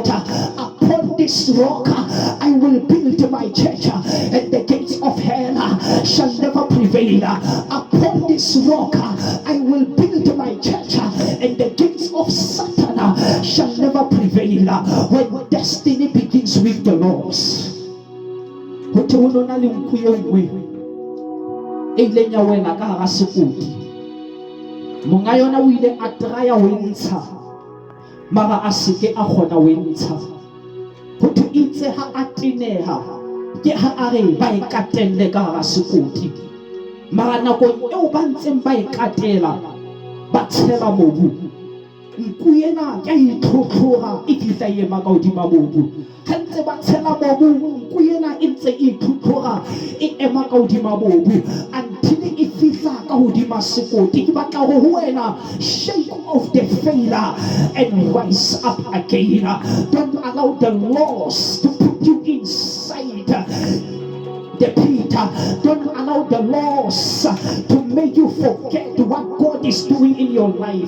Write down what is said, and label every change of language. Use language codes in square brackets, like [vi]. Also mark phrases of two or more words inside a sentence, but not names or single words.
[en] Upon this rock I will build my church, and the gates of hell shall never prevail. Upon this rock I will build my church, and the gates of Satan shall never prevail. When destiny begins begins with the loss. [st] Ho te ho na le nku e nngwe e ileng ya wela ka hara sekoti. Monga yona o ile a traya ho ntsha, mara a seke a kgona ho ntsha. Ho te itse ha a teneha ke ha a re ba e katelle ka hara sekoti, mara nakong eo ba ntseng ba e katela ba tshela mobu, nku ena ke itlhotlhora e fihla e ema ka hodima mobu. Ha ntse ba tshela mobu, nku ena e ntse e itlhotlhora e ema ka hodima mobu until e fihla ka hodima sekoti. Ke batla ho wena, [en] shake off the failure and rise up again. Don't allow the loss to put you inside the pit. Don't allow the loss to make you forget what God is doing in your life.